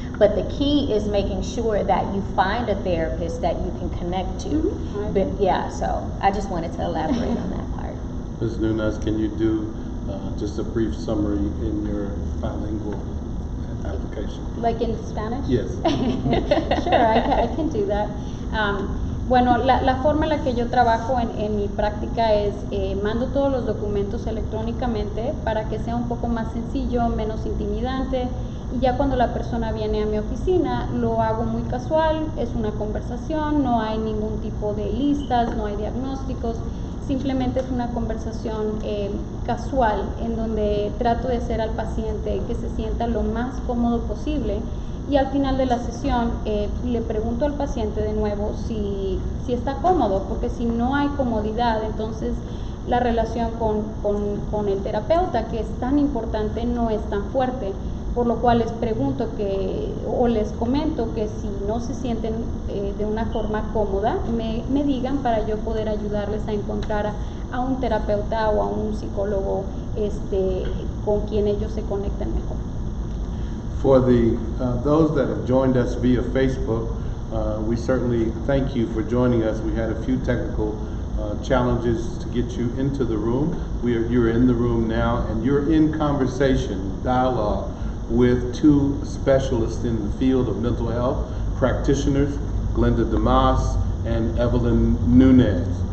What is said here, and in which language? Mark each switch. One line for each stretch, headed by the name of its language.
English: But the key is making sure that you find a therapist that you can connect to. But yeah, so I just wanted to elaborate on that part. Ms. Nunez, can you do just a brief summary in your bilingual application? Like in Spanish? Yes. Sure, I can do that.
Spanish: Bueno, la forma en la que yo trabajo en mi práctica es mando todos los documentos electrónicamente para que sea un poco más sencillo, menos intimidante, y ya cuando la persona viene a mi oficina lo hago muy casual, es una conversación, no hay ningún tipo de listas, no hay diagnósticos, simplemente es una conversación casual en donde trato de hacer al paciente que se sienta lo más cómodo posible. Y al final de la sesión le pregunto al paciente de nuevo si está cómodo, porque si no hay comodidad, entonces la relación con el terapeuta, que es tan importante, no es tan fuerte. Por lo cual les pregunto o les comento que si no se sienten de una forma cómoda, me digan para yo poder ayudarles a encontrar a un terapeuta o a un psicólogo con quien ellos se conecten mejor.
English: For those that have joined us via Facebook, we certainly thank you for joining us. We had a few technical challenges to get you into the room. You're in the room now, and you're in conversation, dialogue with two specialists in the field of mental health, practitioners, Glenda Damas and Evelyn Nunez.